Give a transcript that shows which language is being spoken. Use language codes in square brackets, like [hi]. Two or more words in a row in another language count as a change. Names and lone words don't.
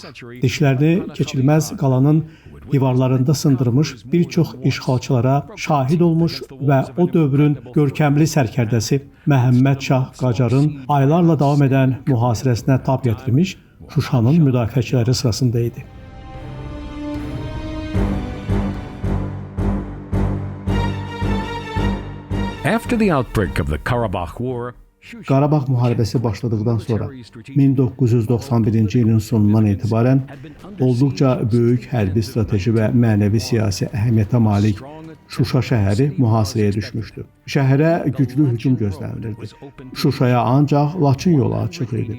[az] Dişlərini keçilməz qalanın divarlarında sındırmış bir çox işğalçılara şahid olmuş və o dövrün görkəmli sərkərdəsi Məhəmməd Şah Qacarın aylarla davam edən mühasirəsinə tab gətirmiş Şuşanın müdafiəçiləri sırasında idi. [en] After the outbreak of the Karabakh War, [az] Qarabağ müharibəsi başladıqdan sonra 1991-ci ilin sonundan etibarən olduqca böyük hərbi strateji və mənəvi siyasi əhəmiyyətə malik Şuşa şəhəri mühasirəyə düşmüşdü. Şəhərə güclü hücum gözlənilirdi. Şuşaya ancaq Laçın yolu açıq idi.